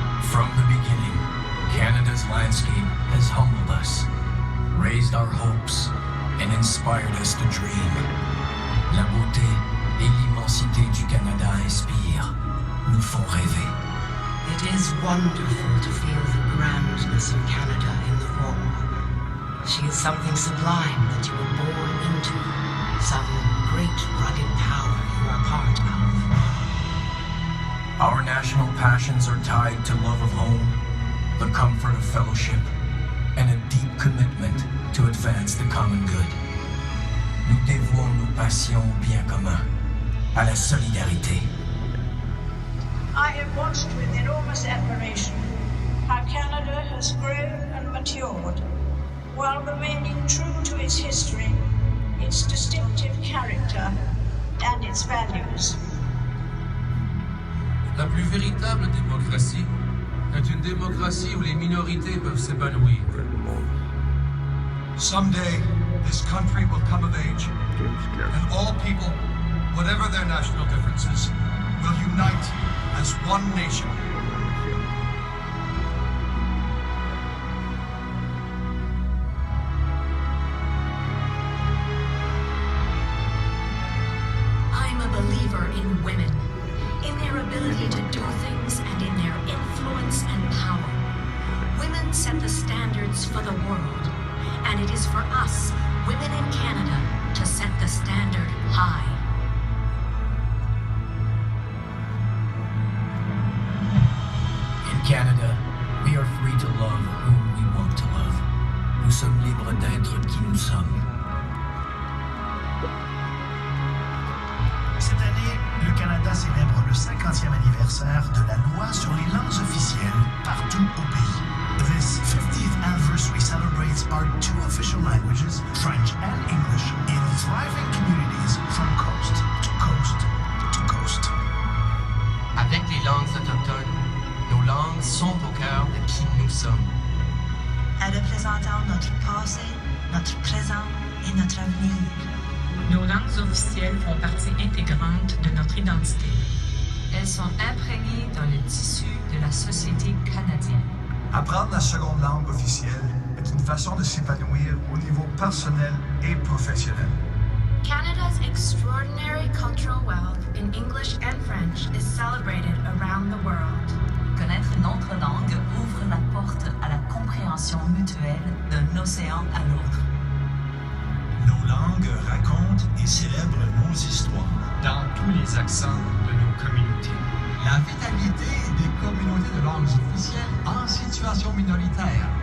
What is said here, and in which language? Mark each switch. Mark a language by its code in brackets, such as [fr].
[en] From the beginning, Canada's landscape has humbled us, raised our hopes, and inspired us to dream. [fr] La beauté et l'immensité du Canada inspirent, nous font rêver. [en] It is wonderful to feel the grandness of Canada in the raw. She is something sublime that you were born into, some great rugged power you are part of. Our national passions are tied to love of home, the comfort of fellowship, and a deep commitment to advance the common good. Nous dévouons nos passions au bien commun, à la solidarité. I have watched with enormous admiration how Canada has grown and matured, while remaining true to its history, its distinctive character, and its values. [fr] La plus véritable démocratie est une démocratie où les minorités peuvent s'épanouir. [en] Someday, this country will come of age, and all people, whatever their national differences, will unite as one nation. I'm a believer in women, in their ability to do things and in their influence and power. Women set the standards for the world, and it is for us, women in Canada, to set the standard high. In Canada, we are free to love whom we want to love. [fr] Nous sommes libres d'être qui nous sommes. Cette année, le Canada célèbre le 50e anniversaire de la loi sur les langues officielles partout au pays. [en] This 50th anniversary celebrates our two official languages, French and English, in thriving communities from coast to coast to coast. [fr] Avec les langues autochtones, nos langues sont au cœur de qui nous sommes. Représentant notre passé, notre présent et notre avenir. Nos langues officielles font partie intégrante de notre identité. Elles sont imprégnées dans le tissu de la société canadienne. Apprendre la seconde langue officielle est une façon de s'épanouir au niveau personnel et professionnel. [en] Canada's extraordinary cultural wealth in English and French is celebrated around the world. [fr] Connaître une autre langue ouvre la porte à la compréhension mutuelle d'un océan à l'autre. Nos langues racontent et célèbrent nos histoires dans tous les accents de nos communautés. La vitalité des communautés de langues officielles en situation minoritaire